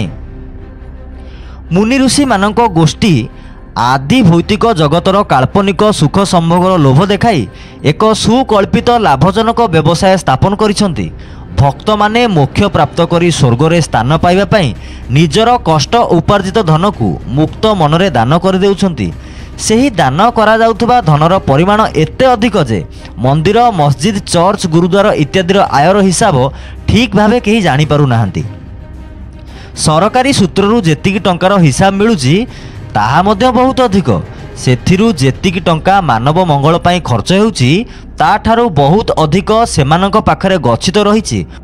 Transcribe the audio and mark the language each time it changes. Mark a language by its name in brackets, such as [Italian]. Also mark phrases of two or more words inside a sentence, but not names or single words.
[Odia] ମୁନି ଋଷି ମାନକ ଗୋଷ୍ଠୀ ଆଦି ଭୌତିକ ଜଗତର କାଳ୍ପନିକ ସୁଖ ସମ୍ଭୋଗର ଲୋଭ ଦେଖାଇ ଏକ ସୁକଳ୍ପିତ ଲାଭଜନକ ବ୍ୟବସାୟ ସ୍ଥାପନ କରିସନ୍ତି। ଭକ୍ତ ମାନେ ମୋକ୍ଷ ପ୍ରାପ୍ତ କରି ସ୍ୱର୍ଗ ରେ ସ୍ଥାନ ପାଇବା ପାଇଁ ନିଜର କଷ୍ଟ ଉପାର୍ଜିତ ଧନ କୁ ମୁକ୍ତ ମନରେ ଦାନ କର ଦେଉଛନ୍ତି। ସେହି ଦାନ କରାଯାଉଥିବା ଧନର ପରିମାଣ ଏତେ ଅଧିକ ଯେ ମନ୍ଦିର, ମସଜିଦ୍, ଚର୍ଚ୍ଚ, ଗୁରୁଦ୍ୱାର ଇତ୍ୟାଦିର ଆୟର ହିସାବ ଠିକ୍ ଭାବେ କେହି ଜାଣିପାରୁନାହାନ୍ତି। ସରକାରୀ ସୂତ୍ରରୁ ଯେତିକି ଟଙ୍କାର ହିସାବ ମିଳୁଛି ତାହା ମଧ୍ୟ ବହୁତ ଅଧିକ। ସେଥିରୁ ଯେତିକି ଟଙ୍କା ମାନବ ମଙ୍ଗଳ ପାଇଁ ଖର୍ଚ୍ଚ ହେଉଛି ତାଠାରୁ ବହୁତ ଅଧିକ ସେମାନଙ୍କ ପାଖରେ ଗଚ୍ଛିତ ରହିଛି।